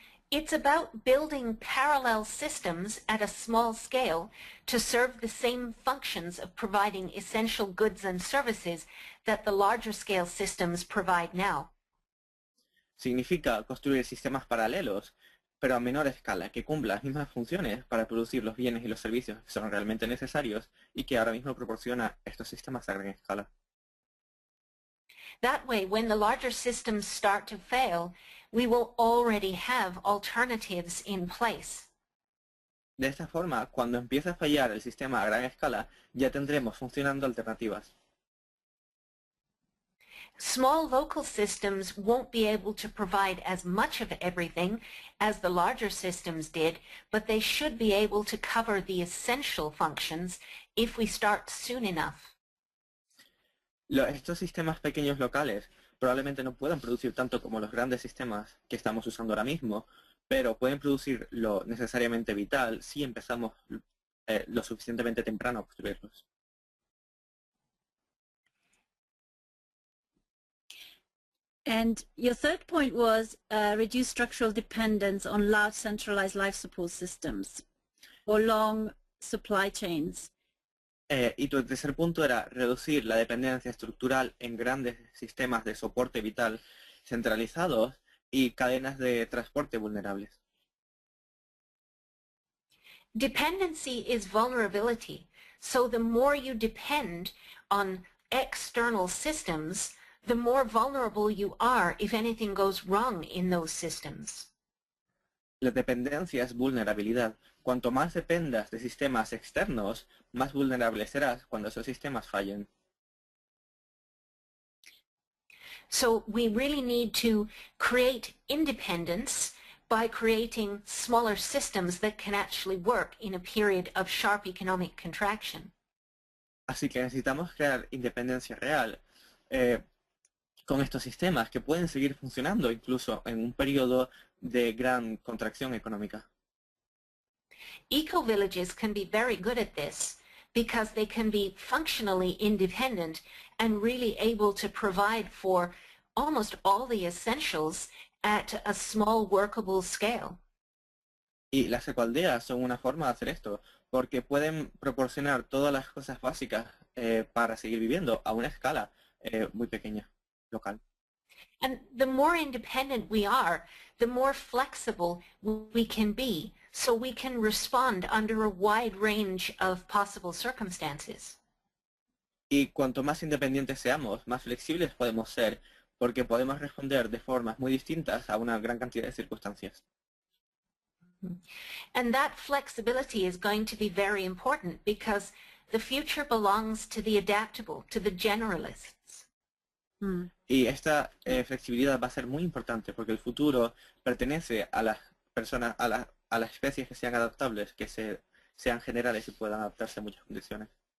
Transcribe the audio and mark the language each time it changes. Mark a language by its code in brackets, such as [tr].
[en] It's about building parallel systems at a small scale to serve the same functions of providing essential goods and services that the larger scale systems provide now. [es] Significa construir sistemas paralelos, pero a menor escala, que cumplan las mismas funciones para producir los bienes y los servicios que son realmente necesarios y que ahora mismo proporciona estos sistemas a gran escala. [en] That way, when the larger systems start to fail, we will already have alternatives in place. [es] De esta forma, cuando empiece a fallar el sistema a gran escala, ya tendremos funcionando alternativas. [en] Small local systems won't be able to provide as much of everything as the larger systems did, but they should be able to cover the essential functions if we start soon enough. [es] Estos sistemas pequeños locales probablemente no puedan producir tanto como los grandes sistemas que estamos usando ahora mismo, pero pueden producir lo necesariamente vital si empezamos lo suficientemente temprano a construirlos. [en] And your third point was reduce structural dependence on large centralized life support systems or long supply chains. [es] Y tu tercer punto era reducir la dependencia estructural en grandes sistemas de soporte vital centralizados y cadenas de transporte vulnerables. [en] Dependency is vulnerability. So the more you depend on external systems, the more vulnerable you are if anything goes wrong in those systems. [es] La dependencia es vulnerabilidad. Cuanto más dependas de sistemas externos, más vulnerable serás cuando esos sistemas fallen. [en] So we really need to create independence by creating smaller systems that can actually work in a period of sharp economic contraction. [es] Así que necesitamos crear independencia real con estos sistemas que pueden seguir funcionando incluso en un periodo de gran contracción económica. [en] Eco-villages can be very good at this because they can be functionally independent and really able to provide for almost all the essentials at a small workable scale. [es] Y las ecoaldeas son una forma de hacer esto, porque pueden proporcionar todas las cosas básicas para seguir viviendo a una escala muy pequeña, local. [en] And the more independent we are, the more flexible we can be, so we can respond under a wide range of possible circumstances. [es] Y cuanto más independientes seamos, más flexibles podemos ser, porque podemos responder de formas muy distintas a una gran cantidad de circunstancias. [en] And that flexibility is going to be very important because the future belongs to the adaptable, to the generalists. [es] Y esta flexibilidad va a ser muy importante porque el futuro pertenece a las personas, a las especies que sean adaptables, que sean generales y puedan adaptarse a muchas condiciones.